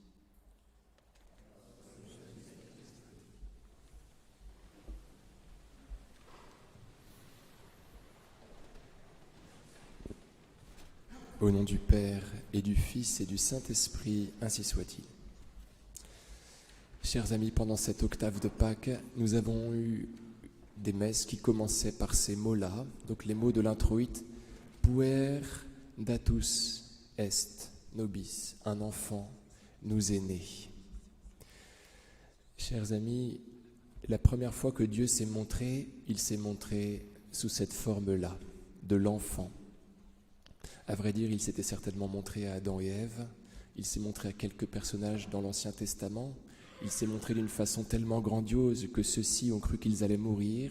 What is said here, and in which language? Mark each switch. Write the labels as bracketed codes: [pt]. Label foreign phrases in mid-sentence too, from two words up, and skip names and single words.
[fr] Au nom du Père et du Fils et du Saint-Esprit, ainsi soit-il. Chers amis, pendant cette octave de Pâques, nous avons eu des messes qui commençaient par ces mots-là, donc les mots de l'introïte, « [la] Puer datus est nobis », [fr] un enfant nous est né. Chers amis, la première fois que Dieu s'est montré, il s'est montré sous cette forme-là, de l'enfant. À vrai dire, il s'était certainement montré à Adam et Ève, il s'est montré à quelques personnages dans l'Ancien Testament, il s'est montré d'une façon tellement grandiose que ceux-ci ont cru qu'ils allaient mourir.